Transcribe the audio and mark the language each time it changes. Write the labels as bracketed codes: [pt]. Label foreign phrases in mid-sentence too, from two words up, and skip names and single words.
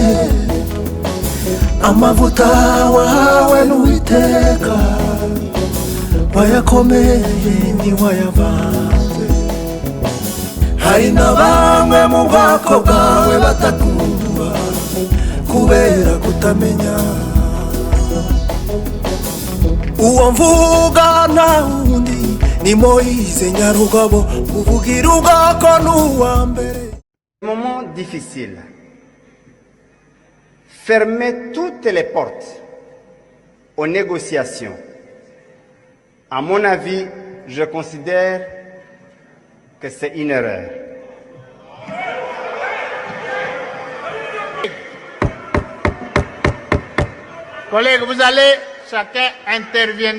[rw] amavuta wahawe n'Uwiteka wayakomeje ntiwayavanze hari na bamwe mu bwoko bwawe batakumva kubera kutamenya uwo mvuga nta wundi ni Moïse Nyarugabo uvugira ubwoko n'uwa mbere. [fr] Moment difficile. Fermer toutes les portes aux négociations. À mon avis, je considère que c'est une erreur. Collègues, vous allez chacun intervenir.